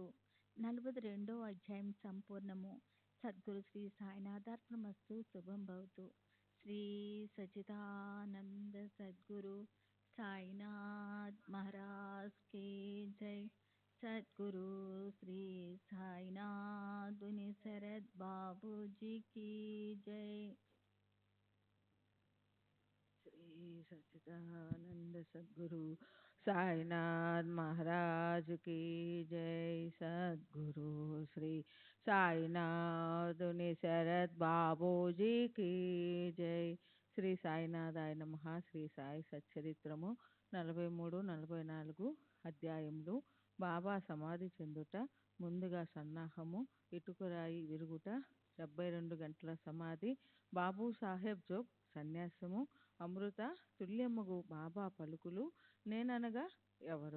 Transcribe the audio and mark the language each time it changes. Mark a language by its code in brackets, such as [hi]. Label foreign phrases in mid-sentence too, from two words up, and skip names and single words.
[te] 42వ అధ్యాయం సంపూర్ణము. సద్గురు శ్రీ సాయినాథార్పణమస్తు. [sa] శుభం భవతు. [hi] श्री सचिदानंद सद्गुरु साईनाथ महाराज की जय. सद्गुरु श्री साईनाथुनि शरद बाबूजी की जय. श्री सच्चिदानंद सद्गुरु साईनाथ महाराज की जय. सद्गुरु श्री साईनाथ शरद बाबू जी की जय. [sa] శ్రీ సాయినాథాయ నమః. [te] శ్రీ సాయి సచ్చరిత్రము 43, 44 అధ్యాయములు. బాబా సమాధి చెందుట, ముందుగా సన్నాహము, ఇటుకరాయి విరుగుట, 72 గంటల సమాధి, బాబూ సాహెబ్ జోగ్ సన్యాసము, అమృత తుల్యమ్మగు బాబా పలుకులు, నేననగా ఎవరు.